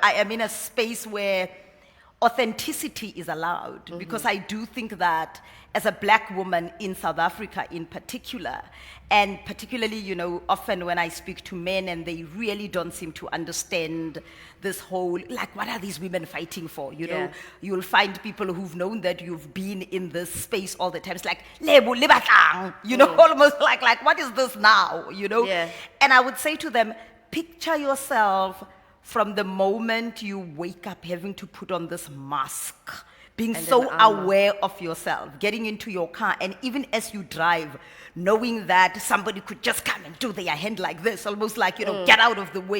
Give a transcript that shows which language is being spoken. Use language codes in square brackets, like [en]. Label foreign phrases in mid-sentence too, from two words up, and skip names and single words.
[en] I am in a space where authenticity is allowed, because I do think that as a black woman in South Africa in particular, and particularly, often when I speak to men and they really don't seem to understand this whole, like, what are these women fighting for? You know, Yeah. you'll find people who've known that you've been in this space all the time. It's like, [st] "Lebo, le batlang," [en] almost like, what is this now? Yeah. And I would say to them, picture yourself from the moment you wake up having to put on this mask, being And so an armor. aware of yourself, getting into your car, and even as you drive, knowing that somebody could just come and do their hand like this, almost like, get out of the way.